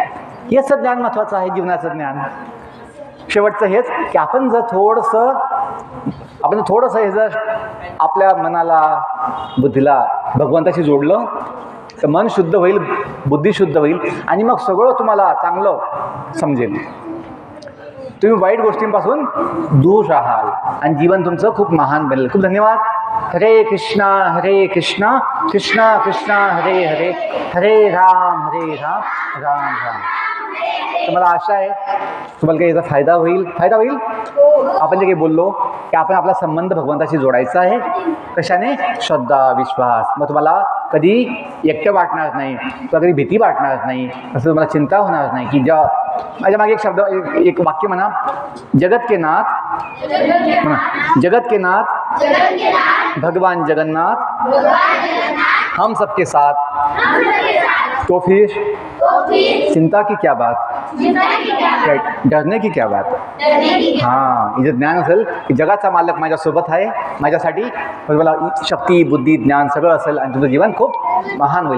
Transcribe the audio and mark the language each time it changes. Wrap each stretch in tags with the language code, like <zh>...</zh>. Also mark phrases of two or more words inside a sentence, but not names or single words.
<mr>हेच ज्ञान महत्त्वाचं आहे, जीवनाचं ज्ञान. शेवटचं हेच की आपण जर थोडंसं हे जर आपल्या मनाला बुद्धीला भगवंताशी जोडलं तर मन शुद्ध होईल, बुद्धी शुद्ध होईल आणि मग सगळं तुम्हाला चांगलं समजेल. तुम्ही वाईट गोष्टींपासून दूर राहाल आणि जीवन तुमचं खूप महान बनेल. खूप धन्यवाद. हरे कृष्णा कृष्णा कृष्णा हरे हरे हरे राम राम राम. तर मला आशा आहे तुम्हाला काही याचा फायदा होईल. आपण जे काही बोललो की आपण आपला संबंध भगवंताशी जोडायचा आहे. कशाने? श्रद्धा, विश्वास. मग तुम्हाला कधी एकटं वाटणार नाही, तुम्हाला कधी भीती वाटणार नाही, असं तुम्हाला चिंता होणार नाही. की माझ्या मागे एक वाक्य म्हणा,</mr> <hi>जगत के नाथ भगवान जगन्नाथ हम सबके साथ तो फिर चिंता की क्या बात, डरने की क्या बात.</hi> <mr>हां, हे जे ज्ञान असेल की जगाचा मालक माझ्यासोबत आहे, माझ्यासाठी मला शक्ती, बुद्धी, ज्ञान सगळं असेल आणि तुझं जीवन खूप महान होईल.</mr>